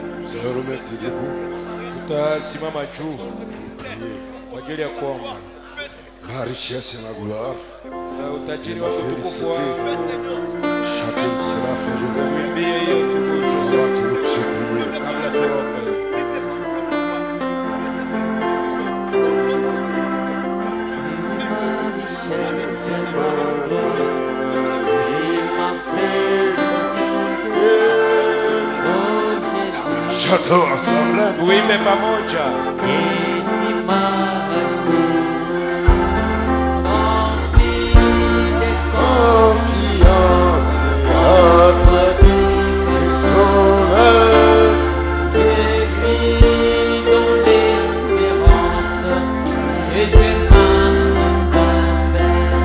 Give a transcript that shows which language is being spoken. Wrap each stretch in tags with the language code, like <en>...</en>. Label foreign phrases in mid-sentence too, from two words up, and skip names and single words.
<fr>allons nous mettre debout.</fr> <sw>Tutasimama juu kwa ajili ya kuomba.</sw> <fr>Ma richesse et ma gloire.</fr> <sw>Na utajiri</sw> <fr>Ma</fr> <sw>wa utukufu wako.</sw> <fr>Chantez cela, frère Joseph.</fr> <sw>Mwimbie hiyo ndugu Joseph.</sw> <fr>Avant que nous puissions prier.</fr> <sw>Kabla tuombe.</sw> <fr>Chantons ensemble.</fr> <sw>Tuimbe pamoja.</sw> <fr>Confiance à toi, Dieu sauveur. Je vis dans l'espérance et je marche sans peine.</fr>